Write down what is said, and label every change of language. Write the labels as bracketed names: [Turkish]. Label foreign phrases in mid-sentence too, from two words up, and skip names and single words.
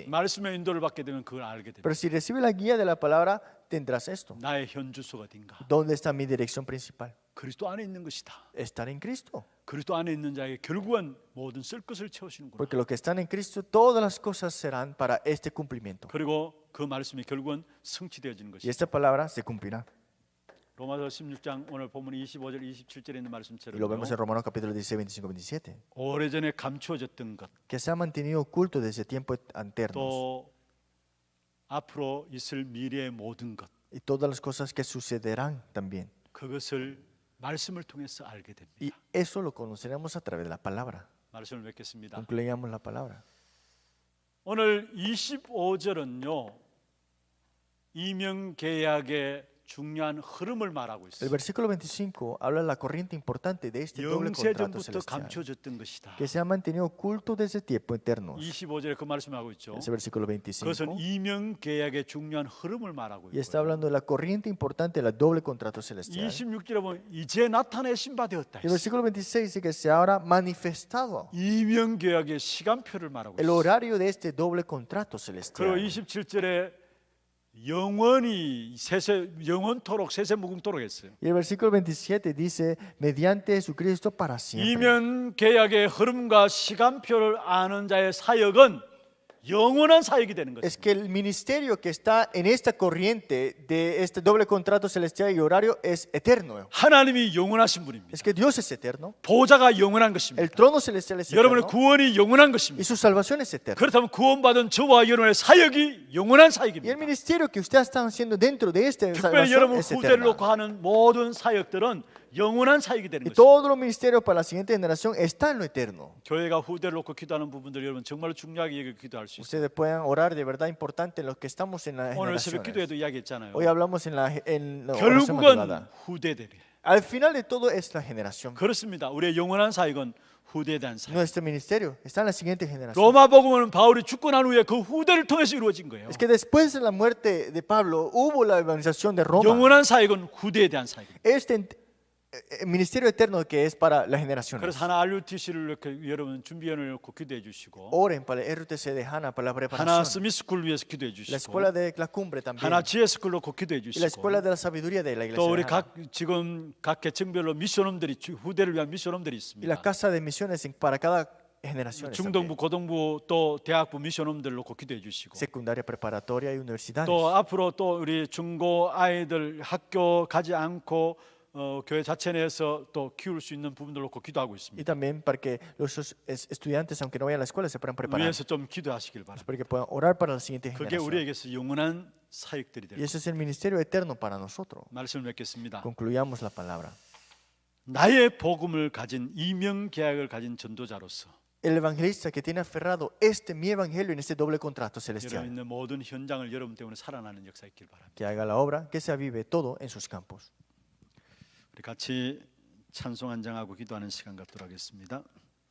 [Korean] 말씀의 인도를 받게 되면 그걸 알게 됩니다. [Spanish] Pero si recibes la guía de la palabra, tendrás esto. [Korean] 나의 현주소가 어딘가? [Spanish] ¿Dónde está mi dirección principal? [Korean] 그리스도 안에 있는 것이다. [Spanish] Estar en Cristo. [Korean] 그리스도 안에 있는 자에게 결국은 모든 쓸 것을 채우시는구나. [Spanish] Porque los que están en Cristo, todas las cosas serán para este cumplimiento. [Korean] 그리고 그 말씀이 결국은 성취되어지는 [Spanish] Y [Korean] 것이다. [Spanish] esta palabra se cumplirá. [Korean] 로마서 16장 오늘 보면 25절 27절에 있는 [Spanish] Y [Korean] 말씀처럼 [Spanish] lo vemos en Romanos capítulo 16, 25, 27. [Korean] 오래전에 감추어졌던 것, [Spanish] Que se ha mantenido oculto desde tiempos alternos. [Korean] 또 앞으로 있을 미래의 모든 것, [Spanish] Y todas las cosas que sucederán también. [Korean] 그것을 말씀을 통해서 알게 [Spanish] Y [Korean] 됩니다. [Spanish] eso lo conoceremos a través de la palabra. [Korean] 말씀을 맺겠습니다. [Spanish] Concluyamos la palabra. [Korean] 오늘 25절은요 이명계약의 중요한 흐름을 말하고 [Spanish] El [Korean] 있어요. [Spanish] versículo 25 habla de la corriente importante de este doble contrato [Korean] 영세전부터 [Spanish] celestial, [Korean] 감춰졌던 것이다. [Spanish] que se ha mantenido oculto desde tiempo eternos. [Korean] 25절에 그 말씀하고 있죠. [Spanish] Ese versículo [Korean] 그것은 [Spanish] 25. [Korean] 이명 계약의 중요한 흐름을 말하고 [Spanish] Y está [Korean] 있고요. [Spanish] hablando de la corriente importante del doble contrato celestial. [Korean] 26절에 보면 이제 나타내신 바 되었다. [Spanish] El versículo 26 dice que se habrá manifestado [Korean] 이명 계약의 시간표를 말하고 [Spanish] el [Korean] 있어요. [Spanish] horario de este doble contrato [Korean] 그리고 [Spanish] celestial. [Korean] 27절에 영원히 영원토록 세세무궁토록 했어요. [Spanish] Y el versículo 27 dice, mediante Jesucristo para siempre. [Korean] 이명 계약의 흐름과 시간표를 아는 자의 사역은 영원한 사역이 되는 [Spanish] Es [Korean] 것입니다. [Spanish] que el ministerio que está en esta corriente de este doble contrato celestial y horario es eterno. [Korean] 하나님이 영원하신 분입니다. [Spanish] Es que Dios es eterno, [Korean] 보좌가 영원한 [Spanish] el [Korean] 것입니다. [Spanish] trono celestial es [Korean] 여러분의 [Spanish] eterno [Korean] 구원이 영원한 [Spanish] y [Korean] 것입니다. [Spanish] su salvación es eterna. [Korean] 그렇다면 구원받은 저와 여러분의 사역이 영원한 [Spanish] Y el [Korean] 사역입니다. [Spanish] ministerio que ustedes están haciendo dentro de esta [Korean] 특별히 [Spanish] salvación [Korean] 여러분 [Spanish] es [Korean] 후대를 [Spanish] eterna. [Korean] 놓고 하는 모든 사역들은 영원한 사역이 되는 [Spanish] Y [Korean] 것입니다. [Spanish] todos los ministerios para la siguiente generación están en lo eterno. [Korean] 교회가 후대를 놓고 기도하는 부분들 여러분 정말로 중요하게 여기고 기도할 수 있어요. [Spanish] Ustedes pueden orar de verdad importante en los que estamos en las [Korean] 오늘 새벽 [Spanish] generaciones. [Korean] 기도에도 이야기했잖아요. [Spanish] Hoy hablamos en la oración [Korean] 결국은 [Spanish] madrugada. [Korean] 후대들이. [Spanish] Al final de todo es la generación. [Korean] 그렇습니다. 우리의 영원한 사역은 후대에 대한 사역. [Spanish] Nuestro ministerio está en la siguiente generación. [Korean] 로마복음은 바울이 죽고 난 후에 그 후대를 통해서 이루어진 거예요. [Spanish] Es que después de la muerte de Pablo hubo la evangelización de Roma. [Korean] 영원한 사역은 후대에 대한 사역입니다. [Spanish] Este ministerio eterno que es para las generaciones. [Korean] 그래서 하나 RUTC를 이렇게 여러분 준비위원을 놓고 기도해 주시고 [Spanish] Oren para el RTC de Hannah, para la [Korean] 하나 [Spanish] preparación. [Korean] 스미스쿨 위해서 기도해 [Spanish] La [Korean] 주시고 [Spanish] escuela de la cumbre también. [Korean] 하나 GS쿨 놓고 기도해 [Spanish] Y la [Korean] 주시고 [Spanish] escuela de la sabiduría de la iglesia. [Korean] 또 [Spanish] de [Korean] 우리 [Spanish] Hannah. [Korean] 지금 각 계층별로 미션홈들이 후대를 위한 미션홈들이 [Spanish] Y la [Korean] 있습니다. [Spanish] casa de misiones para cada generación. [Korean] 중등부, 고등부 또 대학부 미션홈들 놓고 기도해 주시고 [Spanish] Secundaria, preparatoria y universidades. [Korean] 또 앞으로 또 우리 중고 아이들 학교 가지 않고 교회 자체 내에서 또 키울 수 있는 부분들 놓고 기도하고 [Spanish] Y [Korean] 있습니다. [Spanish] también para que los estudiantes, aunque no vayan a la escuela, se puedan preparar. [Korean] 위에서 좀 기도하시길 바랍니다. [Spanish] Para que puedan orar para la siguiente [Korean] 그게 [Spanish] generación. [Korean] 우리에게서 영원한 사역들이 [Spanish] Y [Korean] 될 [Spanish] ese es el ministerio eterno para nosotros. [Korean] 말씀을 맺겠습니다. [Spanish] Concluyamos la palabra. [Korean] 나의 복음을 가진 이명 계약을 가진 전도자로서 [Spanish] El evangelista que tiene aferrado mi evangelio en este doble contrato [Korean] 여러분 [Spanish] celestial. [Korean] 있는 모든 현장을 여러분 때문에 살아나는 역사 있길 바랍니다. [Spanish] Que haga la obra, que se avive todo en sus campos. [Korean] 우리 같이 찬송 한 장하고 기도하는 시간 갖도록 하겠습니다.